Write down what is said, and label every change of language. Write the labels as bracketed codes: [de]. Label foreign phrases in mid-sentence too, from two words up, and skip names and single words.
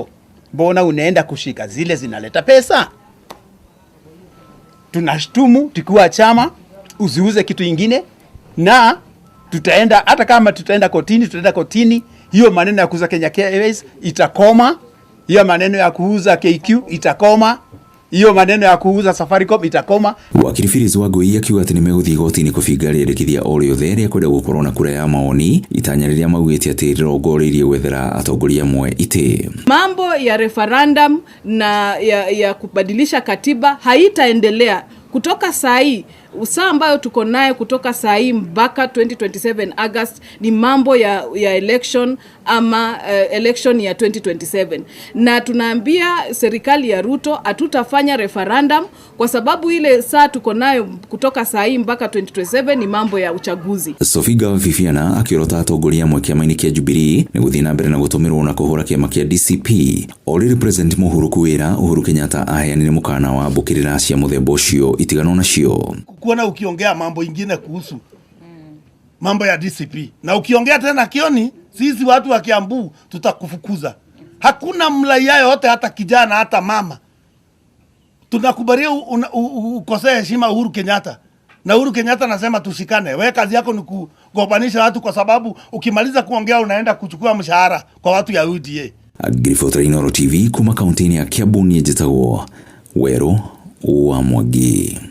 [sw] Mbona unaenda kushika zile zinaleta pesa? Tunashtumu tukiwa chama usiuze kitu ingine na tutaenda, hata kama tutaenda kotini, hiyo maneno ya kuuza Kenya Airways itakoma, hiyo maneno ya kuuza KQ itakoma, hiyo maneno ya kuuza Safaricom itakoma. [ki] Wakiri Phyllis Wangui akiuga ati nimeguthii igoti-ini kubinga rĩrĩkithia o rĩothe rĩa kwenda gukorwo na [sw] kura ya maoni [ki] itanya rĩrĩa maugĩte ati rĩrongoreirie gwethera atongoria amwe ite. [sw] Mambo ya referendum na ya kubadilisha katiba haitaendelea kutoka saa hii. Usaa ambayo tuko naye kutoka saa hii mpaka 2027 August ni mambo ya election ama election ya 2027. Na tunaambia serikali ya Ruto hatutafanya referendum kwa sababu ile saa tuko nayo kutoka saa hii mpaka 2027 ni mambo ya uchaguzi. [ki] Sofiga Viviana akiorota atongoria amwe kiama-ini kia Jubilee ni guthii na mbere na gutumirwo na kuhura kiama kia DCP ori President Uhuru Kenyatta aheanire mukana wa mbukirira cia muthemba ucio itigano nacio. [sw] Kuona ukiongea mambo ingine kuhusu mambo ya DCP na ukiongea tena Kioni, sisi watu wa Kiambu tutakufukuza. Hakuna mlaia yote, hata kijana hata mama. Tunakubalia ukosea heshima Uhuru Kenyatta. Na Uhuru Kenyatta anasema tushikane. Wewe kazi yako ni kugobanisha watu kwa sababu ukimaliza kuongea unaenda kuchukua mshahara kwa watu ya UDA. [ki] Agrifotra Inoro TV kuma kaunti-ini ya Kiambu ni njitagwo Wero wa Mwangi.